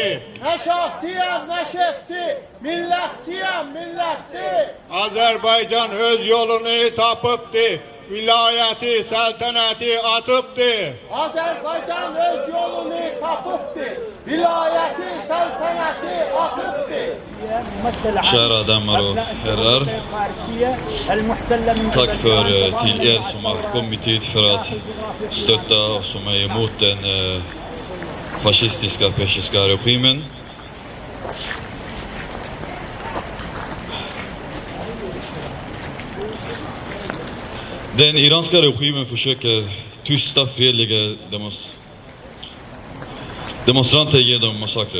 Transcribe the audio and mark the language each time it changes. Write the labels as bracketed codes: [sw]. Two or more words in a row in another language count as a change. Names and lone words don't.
[az] Nə şahçıyam, nə şəhçi, millətçiyəm, millətçi. Azerbaycan öz yolunu tapıptı, vilayeti, saltanati atıptı. Azərbaycan öz yolunu tapıbdır, vilayəti, səltənəti atıbdır. [sv] Kära damer och herrar. Tack för till er som har kommit hit för att stötta och som är emot den fascistiska persiska regimen. Den iranska regimen försöker tysta fredliga demonstranter genom massakrer.